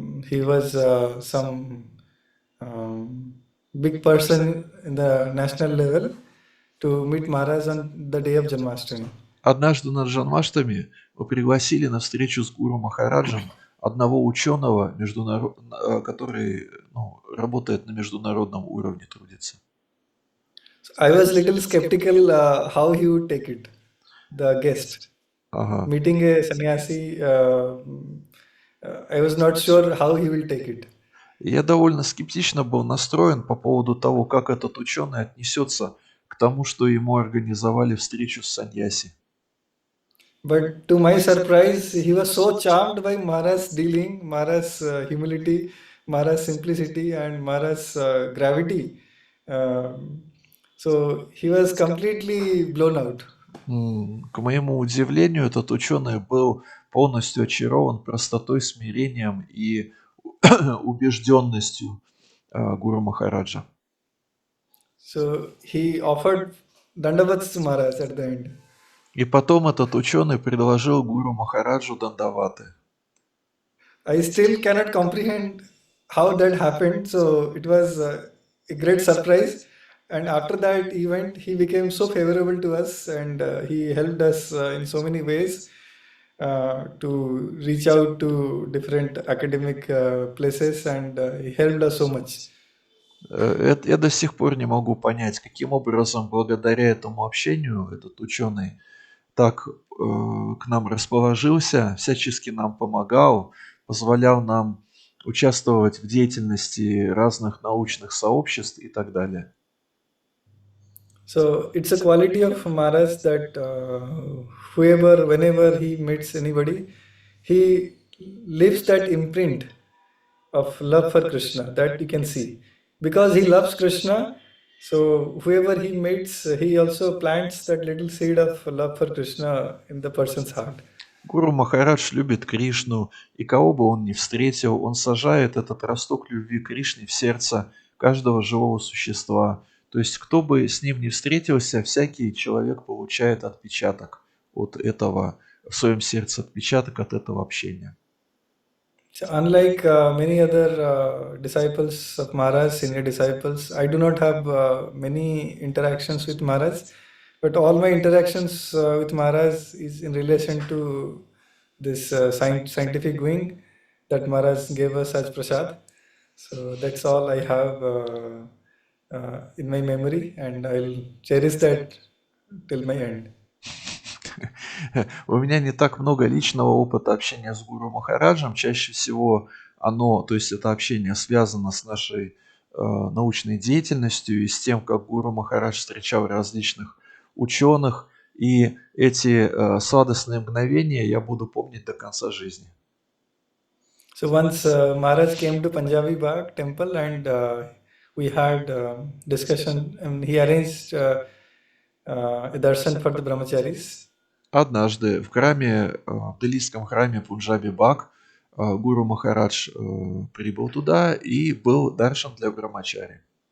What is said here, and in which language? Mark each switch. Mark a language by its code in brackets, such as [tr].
[en] He was some um, big person in the national level to meet Maharaj on the day of Janmashtami. [ru] Однажды на Джанмаштами мы пригласили на встречу с Гуру Махараджем одного ученого, который работает на международном уровне, трудится. [en] So I was little skeptical how he would take it, the guest. [ru] Ага. [en] Meeting a sannyasi, I was not sure how he will take it. [ru] Я довольно скептично был настроен по поводу того, как этот ученый отнесется к тому, что ему организовали встречу с саньяси. [en] But to my surprise, he was so charmed by Maharaj's dealing, Maharaj's humility, Maharaj's simplicity, and Maharaj's gravity. So he was completely blown out. [ru] К моему удивлению, этот ученый был полностью очарован простотой, смирением и убежденностью Гуру Махараджа. [en] So he offered dandavats to Maharaj at the end. [ru] И потом этот ученый предложил Гуру Махараджу дандаваты. [en] I still cannot comprehend how that happened. So it was a great surprise. And after that event, he became so favorable to us, and he helped us in so many ways to reach out to different academic places, and he helped us so much. [ru] Я до сих пор не могу понять, каким образом благодаря этому общению этот ученый так к нам расположился, всячески нам помогал, позволял нам участвовать в деятельности разных научных сообществ и так далее. [en] So it's a quality of Maharaj that whenever he meets anybody, he leaves that imprint of love for Krishna that you can see. Because he loves Krishna, so whoever he meets, he also plants that little seed of love for Krishna in the person's heart. [ru] Гуру Махарадж любит Кришну, и кого бы он ни встретил, он сажает этот росток любви к Кришне в сердце каждого живого существа. То есть, кто бы с ним ни встретился, всякий человек получает отпечаток от этого, в своем сердце отпечаток от этого общения. [en] So unlike many other disciples of Maharaj, senior disciples, I do not have many interactions with Maharaj, but all my interactions with Maharaj is in relation to this scientific wing that Maharaj gave us as prasad. So that's all I have in my memory, and I'll cherish that till my end. [ru] У меня не так много личного опыта общения с Гуру Махараджем. Чаще всего то есть это общение связано с нашей научной деятельностью и с тем, как Гуру Махарадж встречал различных ученых. И эти сладостные мгновения я буду помнить до конца жизни. [en] So once Maharaj came to Punjabi Bagh temple, and we had discussion, and he arranged a darshan for the brahmacharis. [ru] Однажды в делийском храме Пунджаби-Баг Гуру Махарадж прибыл туда, и был даршан для брамачари.